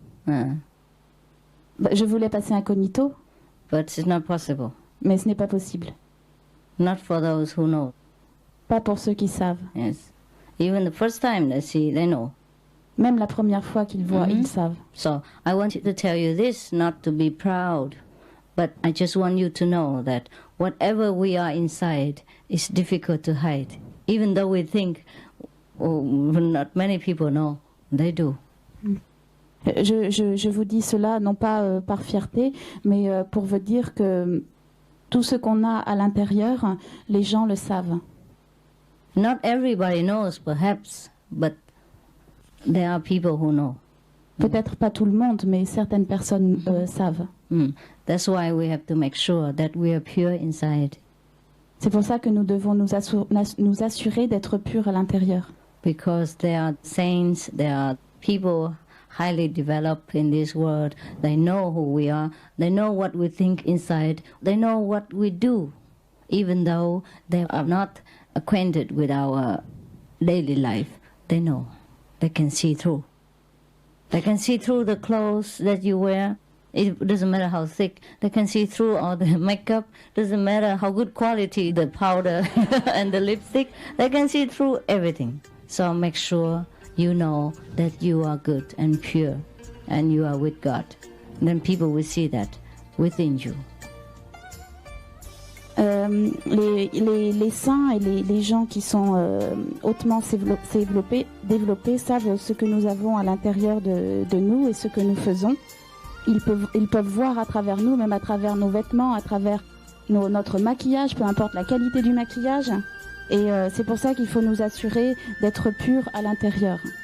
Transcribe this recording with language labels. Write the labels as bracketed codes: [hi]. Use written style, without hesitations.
[fr] Je voulais passer incognito. [en] But it's not possible. [fr] Mais ce n'est pas possible. [en] Not for those who know. [fr] Pas pour ceux qui savent. [en] Yes. Even the first time they see, they know. [fr] Même la première fois qu'ils voient, ils savent. [en] So I wanted to tell you this, not to be proud, but I just want you to know that whatever we are inside is difficult to hide. Even though we think not many people know, they do. [fr] Je vous dis cela non pas par fierté, mais pour vous dire que tout ce qu'on a à l'intérieur, les gens le savent. [en] Not everybody knows, perhaps, but there are people who know. [fr] Peut-être pas tout le monde, mais certaines personnes savent. [en] That's why we have to make sure that we are pure inside. [fr] C'est pour ça que nous devons nous assurer d'être purs à l'intérieur. [en] Because there are saints, there are people highly developed in this world. They know who we are. They know what we think inside. They know what we do, even though they are not acquainted with our daily life. They know. They can see through. They can see through the clothes that you wear. It doesn't matter how thick. They can see through all the makeup. Doesn't matter how good quality the powder and the lipstick. They can see through everything. So make sure you know that you are good and pure and you are with God. Then people will see that within you. [fr] Les saints et les gens qui sont hautement développés savent ce que nous avons à l'intérieur de nous et ce que nous faisons. Ils peuvent voir à travers nous, même à travers nos vêtements, à travers notre maquillage, peu importe la qualité du maquillage. Et c'est pour ça qu'il faut nous assurer d'être purs à l'intérieur.